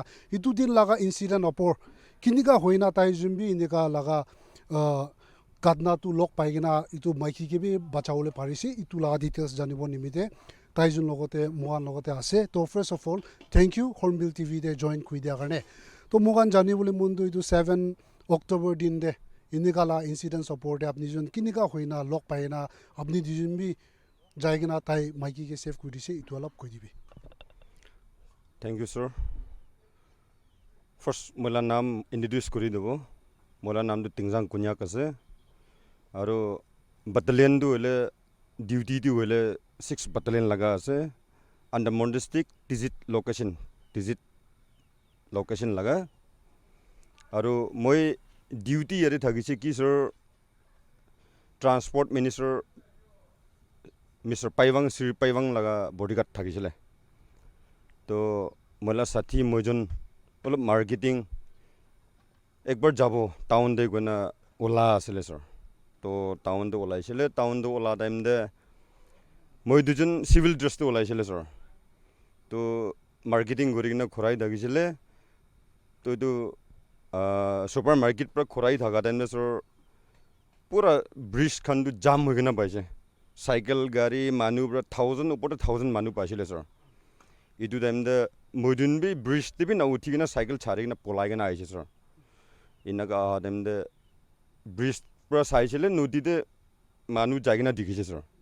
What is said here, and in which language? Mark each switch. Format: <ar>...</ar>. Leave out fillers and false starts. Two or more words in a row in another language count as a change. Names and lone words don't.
<nag>Itu din laga incident opor kinika hoina tai jumbi inika laga kadna tu lok paigina itu maiki ke bi bachaule parisi itu laga details janibo nimite tai jun logote muan logote ase. To</nag> <en>first of all, thank you Hornbill TV</en> <nag>de join kui dia karne. To mugan janibole mundu itu 7 October din de inika la incident support apni jun kinika hoina lok paina apni dijumbi Jaigana tai maiki ke safe kuri se itu alap koi dibe.</nag> <en>Thank you sir.</en> <nag>First mola naam introduce kuri debo. Mola naam du Ting Zang Konyak ase. Aro battalion du ele duty du ele 6 battalion laga ase. Under Mon district digit location laga. Aro moi duty yare thagise ki sir</nag> <en>transport minister</en> <nag>Mr. Paivang Sri Paivang laga bodyguard thakisile to mola sathi mojon olop marketing ekbar jabo town de gona ola asile sir to town de ola isile town de ola time de moi dujon</nag> <en>civil dress</en> <nag>de ola isile sir to marketing gori na khorai dagisile to supermarket pra khorai thaga time de sir pura bridge khanto jam hoi kine paise cycle gari manuh pura 1000 oporte 1000 manuh paisile sir ito timete moidin bi bridge dibi na uthi kine cycle chari kine polai kine ahise sir inaka oha timete bridge pura chaisile nodite manuh jai kine dekhise sir</nag>